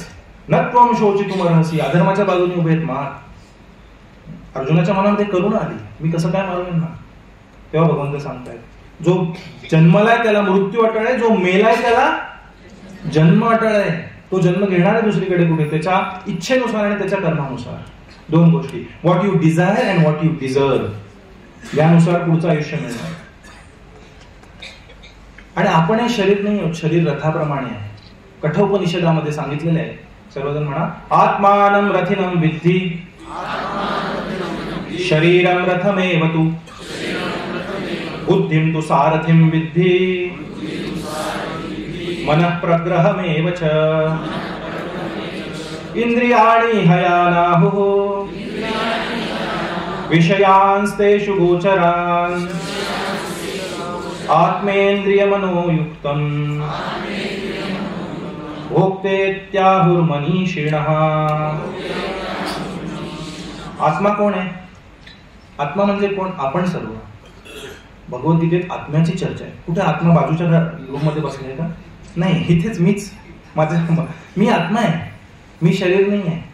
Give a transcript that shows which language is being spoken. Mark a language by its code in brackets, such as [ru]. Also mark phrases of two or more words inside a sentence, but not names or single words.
[sa] न त्वं शोचितुमर्हसि, [mr] अधर्माच्या बाजूने उभे आहेत, मार. अर्जुनाच्या मनामध्ये करुणा आली, मी कसं काय मारू यांना. तेव्हा भगवंत सांगतायत, जो जन्मलाय त्याला मृत्यू अटळ आहे, जो मेलाय त्याला जन्म अटळ आहे. तो जन्म घेणार आहे दुसरीकडे कुठे, त्याच्या इच्छेनुसार आणि त्याच्या कर्मानुसार. दोन गोष्टी, [en] what you desire and what you deserve, [mr] यानुसार पुढचं आयुष्य मिळणार. आणि आपण हे शरीर नाही आहोत, शरीर रथाप्रमाणे आहे. कठोपनिषदामध्ये सांगितलेले आहे, सर्वजण म्हणा, [sa] आत्मानं रथिनं विद्धि शरीरं रथमेव तु बुद्धिं तु सारथिं विद्धि मनः प्रग्रहमेव च इंद्रियाणि हयानाहुः विषयांस्तेषु गोचरान् आत्मेन्द्रियमनोयुक्तं भोक्तेत्याहुर्मनीषिणः. [mr] आत्मा कोण आहे? आत्मा म्हणजे कोण? आपण सर्व. भगवद्गीतेत आत्म्याची चर्चा आहे. कुठे आत्मा बाजूच्या रूम मध्ये बसले का? नाही, इथेच मीच, मी आत्मा आहे, मी शरीर नाही आहे.